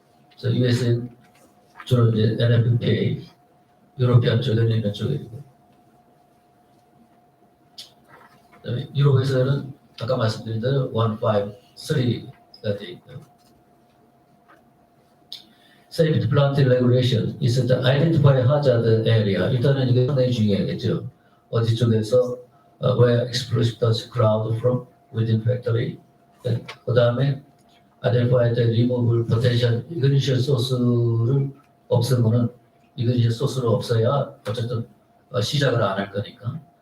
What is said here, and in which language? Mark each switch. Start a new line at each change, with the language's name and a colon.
Korean: 그래서 US은 주로 이제 NFPA, 유로피안 쪽에는 이런 쪽이고, 그다음에 유럽에서는 아까 말씀드린 대로 1, 5, 3가 되어 있고요.
English: Safety Plant Regulation is to identify hazard area.
Korean: 일단은 이게 상당히 중요하겠죠. 어디 쪽에서
English: where explosive dust cloud from within factory.
Korean: 그 다음에
English: identify the removable potential ignition source
Korean: 를 없으면은 ignition source를 없어야 어쨌든 시작을 안 할 거니까.